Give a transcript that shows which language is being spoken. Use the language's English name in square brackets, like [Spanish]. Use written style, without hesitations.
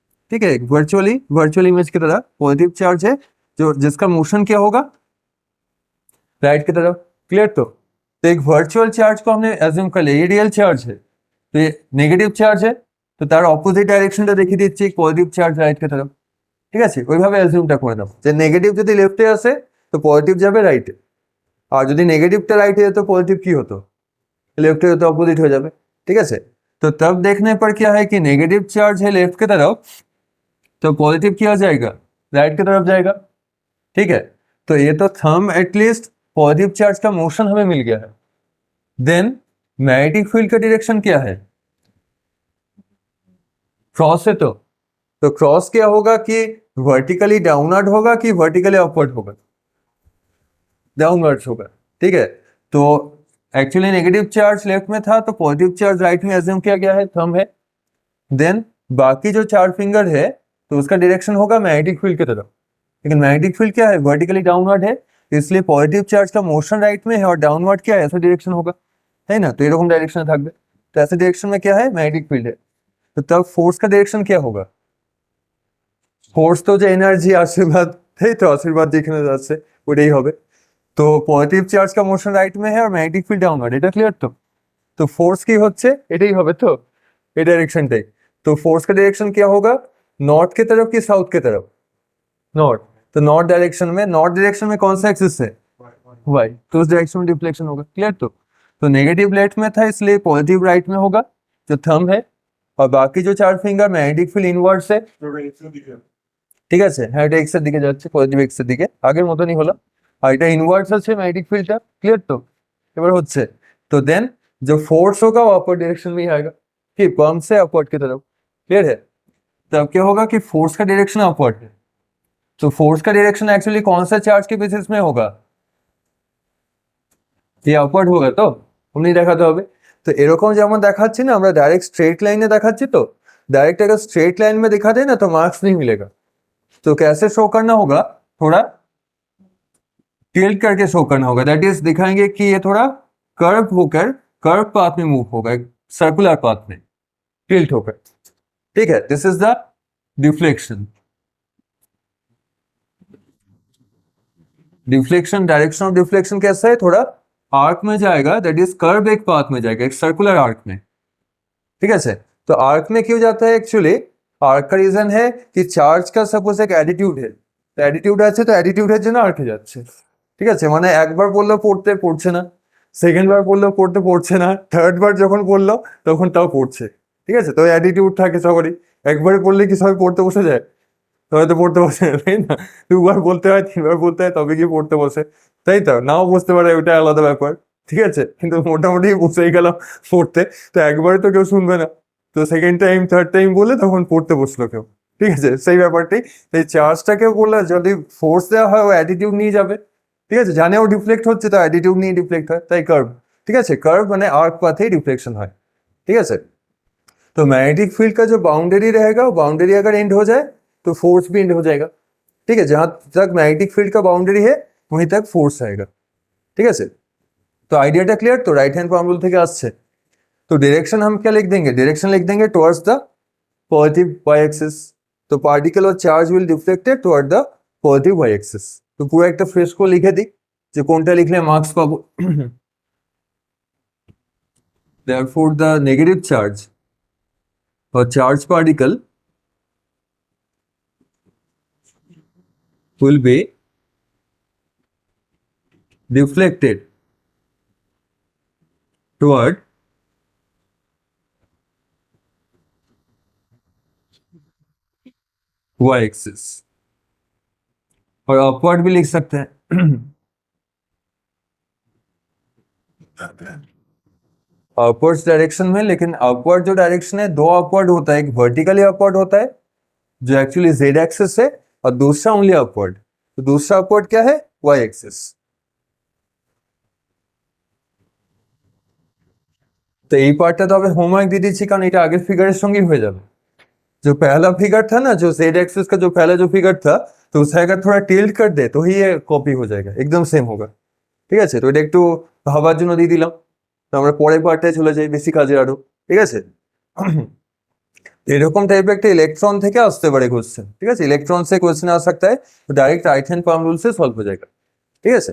[Hindi] ठीक है, virtually virtual image की तरह पॉजिटिव चार्ज है जो जिसका मोशन क्या होगा राइट की तरफ। क्लियर, तो एक वर्चुअल चार्ज को हमने एज्यूम कर लिया, ये रियल चार्ज है, तो ये नेगेटिव चार्ज है, [Bangla] তো তার অপোজিট ডাইরেকশনটা দেখিয়ে দিচ্ছি পজিটিভ চার্জ রাইট কে তরফ। ঠিক আছে, ওইভাবে অ্যাজিউমটা করে দাও যে নেগেটিভ যদি লেফটে আসে তো পজিটিভ যাবে রাইটে, আর যদি নেগেটিভটা রাইটে যেত পজিটিव কি হতো, [Hindi] लेफ्ट है तो अपोजिट हो जाए। ठीक है, तो तब देखने पर क्या है कि नेगेटिव चार्ज है लेफ्ट की तरफ तो पॉजिटिव क्या जाएगा, राइट की तरफ जाएगा। ठीक है, तो ये तो थंब एटलीस्ट पॉजिटिव चार्ज का मोशन हमें मिल गया है। देन मैग्नेटिक फील्ड का डायरेक्शन क्या है, क्रॉस है, तो क्रॉस क्या होगा कि वर्टिकली डाउनवर्ड होगा कि वर्टिकली अपवर्ड होगा, डाउनवर्ड होगा। ठीक है, तो एक्चुअली नेगेटिव चार्ज लेफ्ट में था तो पॉजिटिव चार्ज राइट में एज्यूम किया गया है, थंब है। देन बाकी जो चार फिंगर है तो उसका डायरेक्शन होगा मैग्नेटिक फील्ड की तरफ, लेकिन मैग्नेटिक फील्ड क्या है, वर्टिकली डाउनवर्ड है, इसलिए पॉजिटिव चार्ज का मोशन राइट में है और डाउनवर्ड क्या है, ऐसा डायरेक्शन होगा, है ना। तो एरकम डायरेक्शन [Bangla] থাকবে, [Hindi] तो ऐसे डायरेक्शन में क्या है मैग्नेटिक फील्ड है, तो तब फोर्स का डायरेक्शन क्या होगा, फोर्स तो जो एनार्जी आशीर्वाद है तो आशीर्वाद [Bangla] যেখানে যাচ্ছে ওটাই হবে। তো পজিটিভ চার্জ [Hindi] का मोशन राइट में है और मैग्नेटिक फील्ड डाउनवर्ड, [Bangla] এটা ক্লিয়ার তো फोर्स কি হচ্ছে এটাই হবে, তো এই ডাইরেকশনটাই। [Hindi] तो फोर्स का डायरेक्शन क्या होगा, नॉर्थ की तरफ कि साउथ की तरफ, नॉर्थ, तो नॉर्थ डायरेक्शन में कौन सा एक्सिस है, वाई, तो उस डायरेक्शन में डिफ्लेक्शन होगा। क्लियर, तो नेगेटिव लेफ्ट में था इसलिए पॉजिटिव राइट में होगा जो थंब है, और बाकी जो चार फिंगर मैग्नेटिक फील्ड इनवर्स है। [Bangla] ঠিক আছে, হ্যাঁ এটা এক্স এর দিকে যাচ্ছে, পজিটিভ এক্স এর দিকে আগের মতনই হলো, আর এটা ইনভার্স আছে ম্যাগনেটিক ফিল্ডটা। ক্লিয়ার, তো এবার হচ্ছে [Hindi] तो देन जो फोर्स होगा वो अपर डायरेक्शन में ही आएगा कि पंप से अपवर्ड की तरफ। क्लियर है, तब क्या होगा कि फोर्स का डायरेक्शन अपवर्ड है, तो फोर्स का डायरेक्शन एक्चुअली कौन सा चार्ज के बेसिस में होगा, ये अपवर्ड होगा, तो हमने [Bangla] দেখাতে হবে। [Hindi] तो [Bangla] এরকম যেমন দেখাচ্ছি না আমরা ডাইরেক্ট স্ট্রেট লাইনে দেখাচ্ছি, [Hindi] तो डायरेक्ट अगर स्ट्रेट लाइन में दिखा दे ना तो मार्क्स नहीं मिलेगा, तो कैसे शो करना होगा, थोड़ा टिल्ट करके शो करना होगा, दैट इज दिखाएंगे कि ये थोड़ा कर्व होकर कर्व पाथ में मूव होगा, एक सर्कुलर पाथ में टिल्ट होकर। ठीक है, this is the deflection. Deflection, direction of deflection कैसा है, थोड़ा आर्क में जाएगा, दैट इज कर्व एक पाथ में जाएगा, एक सर्कुलर आर्क में। ठीक है, तो आर्क में क्यों जाता है, एक्चुअली आर्क का रीजन है कि चार्ज का सपोज एक एटीट्यूड है, तो एटीट्यूड [Bangla] আছে তো অ্যাটিটিউডের জন্য আর্কে যাচ্ছে। ঠিক আছে, মানে একবার বললেও পড়তে পড়ছে না, সেকেন্ড বার বললেও পড়তে পড়ছে না, থার্ড বার যখন বললো তখন তাও পড়ছে। ঠিক আছে, তো অ্যাটিটিউড থাকে সবারই, একবারে পড়লে কি সবাই পড়তে বসে যায়, সবাই তো পড়তে বসে না, তাই না, দুবার বলতে হয় তিনবার বলতে হয় তবে গিয়ে পড়তে বসে, তাই তো, নাও বুঝতে পারে ওটা আলাদা ব্যাপার। ঠিক আছে, কিন্তু মোটামুটি বুঝেই গেলাম পড়তে, তো একবারে তো কেউ শুনবে না, তো সেকেন্ড টাইম থার্ড টাইম বলে তখন পড়তে বসলো কেউ, ঠিক আছে, সেই ব্যাপারটাই। এই চার্জটাকে বললে যদি ফোর্স দেওয়া হয় ও অ্যাটিটিউড নিয়ে যাবে, ঠিক আছে, জানে ও ডিফ্লেক্ট হচ্ছে তো অ্যাটিটিউড নিয়ে ডিফ্লেক্ট হয়, তাই কার্ভ, ঠিক আছে, কার্ভ মানে [Hindi] आर्क पाथ ही डिफ्लेक्शन है, ठीक है सर। तो मैग्नेटिक फील्ड का जो बाउंड्री रहेगा, बाउंड्री अगर एंड हो जाए तो फोर्स भी एंड हो जाएगा, ठीक है, जहां तक मैग्नेटिक फील्ड का बाउंड्री है वहीं तक फोर्स आएगा, ठीक है सर। तो आइडियाটা क्लियर, तो राइट हैंड पाम रूल [Bangla] থেকে আসছে। [Hindi] तो डायरेक्शन हम क्या लिख देंगे, डायरेक्शन लिख देंगे towards the positive Y axis. तो पार्टिकल और charge will deflected toward the positive Y axis. [Bangla] तो পুরো একটা ফ্রেজ को লিখে দিই যে কোনটা লিখলে মার্কস পাবো। [English] therefore the negative charge or charge particle will be deflected toward y axis, [Hindi] और अपवर्ड भी लिख सकते हैं। अपवर्ड डायरेक्शन में, लेकिन अपवर्ड जो डायरेक्शन है दो अपवर्ड होता है, एक वर्टिकली अपवर्ड होता है जो एक्चुअली जेड एक्सिस है, और दूसरा ओनली अपवर्ड। तो दूसरा अपवर्ड क्या है, वाई एक्सिस। [Bangla] तो এই পার্টটা তো হবে হোমওয়ার্ক দিয়ে দিচ্ছি, কারণ এটা আগের ফিগারের সঙ্গেই হয়ে যাবে। [Hindi] जो पहला फिगर था ना, जो जेड एक्सिस का जो पहला जो फिगर था, तो उसे अगर थोड़ा टिल्ट कर दे तो ही ये कॉपी हो जाएगा, एकदम सेम होगा, [Bangla] ঠিক আছে। তো এটা একটু ভাবার জন্য দিয়ে দিলাম। তো আমরা পরের পার্টটায় চলে যাই, বেশি কাজে আরো, ঠিক আছে। এরকম টাইপের একটা ইলেকট্রন থেকে আসতে পারে কোশ্চেন, ঠিক আছে, [Hindi] ইলেকট্রন से क्वेश्चन आ सकता है, तो direct right hand palm rule से सॉल्व हो जाएगा, [Bangla] ঠিক আছে।